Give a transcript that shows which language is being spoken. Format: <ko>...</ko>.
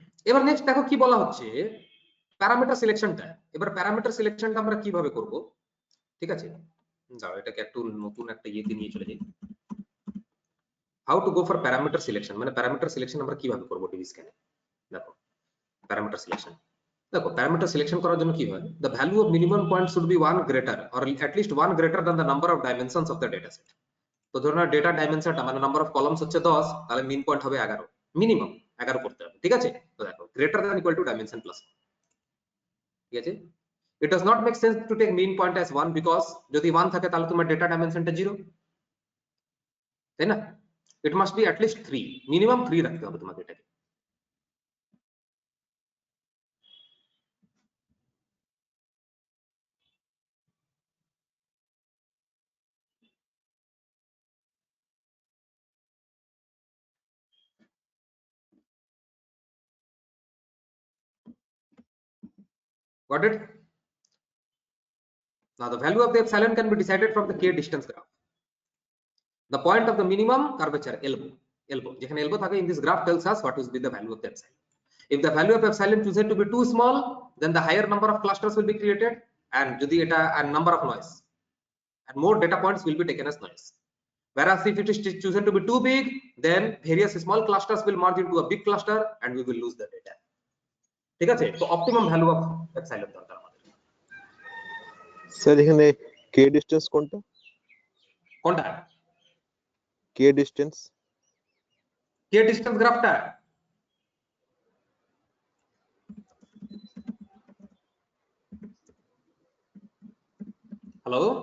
<bn>এবার নেক্সট দেখো কি বলা হচ্ছে, প্যারামিটার সিলেকশনটা। এবার প্যারামিটার সিলেকশনটা আমরা কিভাবে করব, ঠিক আছে, দাঁড়াও এটাকে একটু নতুন একটা ইয়েতে নিয়ে চলে যাই।</bn> <en>how to go for parameter selection,</en> <bn>মানে প্যারামিটার সিলেকশন আমরা কিভাবে করব ডিভি স্ক্যানে। দেখো প্যারামিটার সিলেকশন, দেখো প্যারামিটার সিলেকশন করার জন্য কি হয়,</bn> <en>the value of minimum point should be one greater or at least one greater than the number of dimensions of the data set.</en> <bn>তো ধরুন ডেটা ডাইমেনশনটা মানে নাম্বার অফ কলামস হচ্ছে 10, তাহলে মিন পয়েন্ট হবে 11, মিনিমাম 11 করতে হবে, ঠিক আছে।</bn> <en>তো দেখো greater than equal to dimension plus,</en> <bn>ঠিক আছে।</bn> <en>it does not make sense to take mean point as 1 because</en> <bn>যদি 1 থাকে তাহলে তোমার ডেটা ডাইমেনশনটা 0, তাই না।</bn> <en>it must be at least 3,</en> <bn>minimum 3 রাখতে হবে তোমাকে এটাকে।</bn> <en>got it? Now the value of the epsilon can be decided from the k distance graph. The point of the minimum curvature elbow</en> <bn>যেখানে elbow থাকে</bn> <en>in this graph tells us what will be the value of the epsilon. If the value of epsilon chosen to be too small, then the higher number of clusters will be created, and</en> <bn>যদি এটা</bn> <en>and number of noise and more data points will be taken as noise. Whereas if it is chosen to be too big, then various small clusters will merge into a big cluster and we will lose the data.</en> <bn>ঠিক আছে, তো optimum value of epsilon দরকার আমাদের। Sir এখানে কে distance কোনটা? কোনটা? কে distance গ্রাফটা hello,</bn>